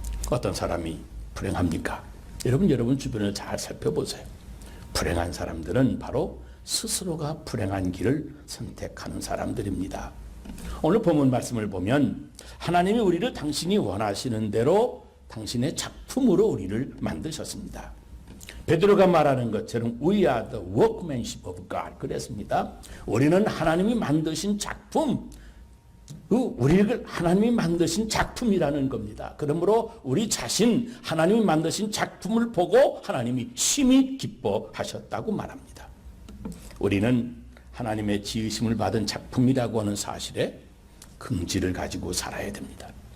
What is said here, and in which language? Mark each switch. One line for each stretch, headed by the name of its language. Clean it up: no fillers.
Korean: 어떤 사람이 불행합니까? 여러분 주변을 잘 살펴보세요. 불행한 사람들은 바로 스스로가 불행한 길을 선택하는 사람들입니다. 오늘 본문 말씀을 보면 하나님이 우리를 당신이 원하시는 대로 당신의 작품으로 우리를 만드셨습니다. 베드로가 말하는 것처럼
English: We are the workmanship of God
Korean: 그랬습니다. 우리는 하나님이 만드신 작품, 우리를 하나님이 만드신 작품이라는 겁니다. 그러므로 우리 자신 하나님이 만드신 작품을 보고 하나님이 심히 기뻐하셨다고 말합니다. 우리는 하나님의 지으심을 받은 작품이라고 하는 사실에 긍지를 가지고 살아야 됩니다.